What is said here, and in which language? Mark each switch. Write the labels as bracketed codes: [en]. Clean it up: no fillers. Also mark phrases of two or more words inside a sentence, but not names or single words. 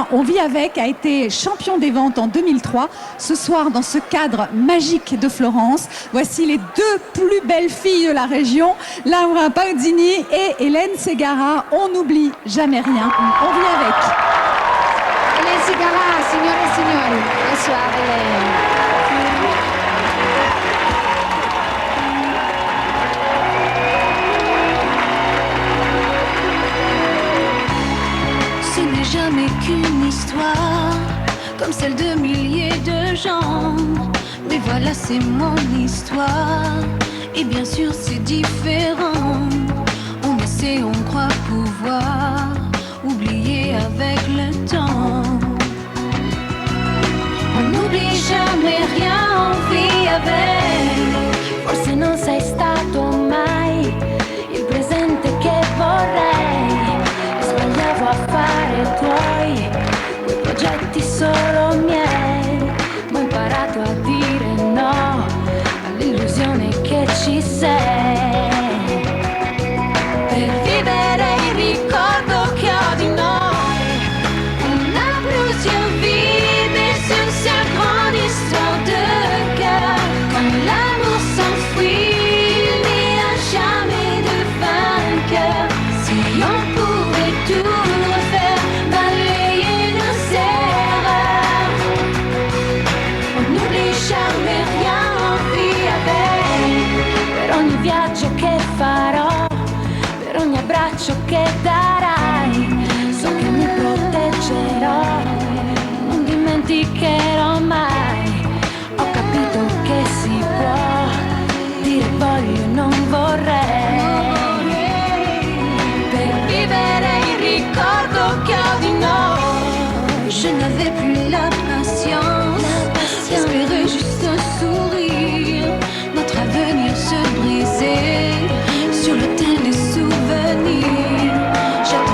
[fr] On vit avec, a été champion des ventes en 2003. Ce soir, dans ce cadre magique de Florence, voici les deux plus belles filles de la région, Laura Pausini et Hélène Ségara. On n'oublie jamais rien. On vit avec. Hélène Ségara, [it] signore e signori. [fr] Bonsoir, Hélène. Jamais qu'une histoire comme celle de milliers de gens. Mais voilà, c'est mon histoire. Et bien sûr, c'est différent. On essaie, on croit pouvoir oublier avec le temps. On n'oublie jamais rien, on vit avec. [it] Forse non sei stato mai il presente che vorrei. Sbagliavo a fare tuoi, quei progetti solo miei, ma ho imparato a dire no all'illusione che ci sei. Per vivere il ricordo che ho di noi, [fr] on a plusieurs vies, mais une seule grande histoire de cœur. Quand l'amour s'enfuit, il n'y a jamais de vainqueur. Si on pouvait tout refaire, balayer nos erreurs, on n'oublie jamais rien, on vit avec. [it] Per ogni viaggio che farò, per ogni abbraccio che darai, so che mi proteggerò, non dimenticherò mai. Ho capito che si può dire voglio e non vorrei. Per vivere il ricordo che ho di noi, [fr] je n'avais plus la patience d'espérer juste un sourire, notre avenir se brisait sur l'autel des souvenirs.